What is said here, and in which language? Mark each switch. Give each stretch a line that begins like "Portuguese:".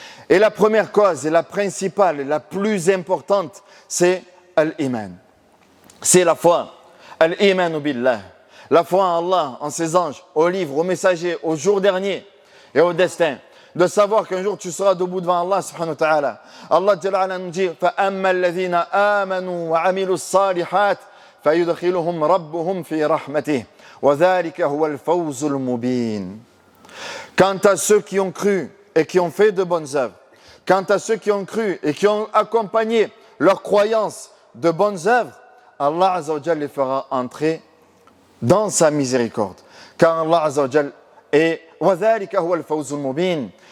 French: Et la première cause, et la principale, et la plus importante, c'est Al-Iman. C'est la foi.
Arabic: Al-Imanu billah.
French: La foi en Allah, en ses anges, aux livres, aux messagers, au jour dernier et au destin. De savoir qu'un jour tu seras debout devant Allah subhanahu wa ta'ala.
Arabic: Allah Jalla wa Ala
French: nous dit
Arabic: فَأَمَّا الَّذِينَ آمَنُوا وَعَمِلُوا الصَّالِحَاتِ فَيُدْخِلُهُمْ رَبُّهُمْ فِي رَحْمَتِهِ وَذَلِكَ هُوَ الْفَوْزُ الْمُبِينُ.
French: Quant à ceux qui ont cru et qui ont fait de bonnes œuvres, quant à ceux qui ont cru et qui ont accompagné leur croyance de bonnes œuvres, Allah Azza wa Jal les fera entrer dans sa miséricorde. Car Allah Azza wa Jal est
Arabic: وَذَلِكَ هُوَ الْفَوْزُ الْمُبِينُ.